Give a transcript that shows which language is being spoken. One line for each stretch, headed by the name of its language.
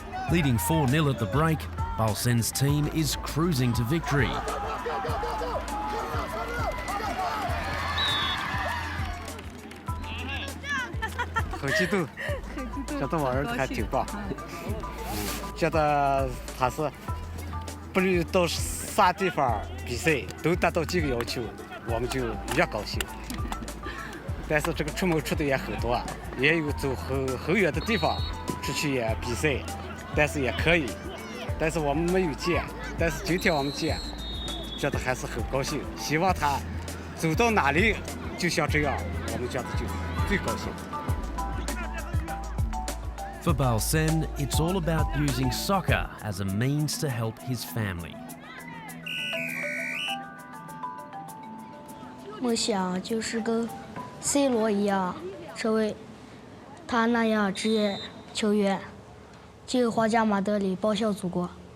English: Leading 4-0 at the break, Baosen's team is cruising to victory.
Chinese: "很激动，觉得我儿子还挺棒，觉得他是不论到啥地方比赛都达到这个要求，我们就越高兴。但是这个出门出的也很多，也有走很远的地方出去也比赛，但是也可以，但是我们没有见，但是今天我们见，觉得还是很高兴。希望他走到哪里就像这样，我们觉得就最高兴。
English: For Baosen, it's all about using soccer as a means to help his family.
Chinese: 梦想就是跟 C 罗一样，成为他那样职业球员，进皇家马德里报效祖国。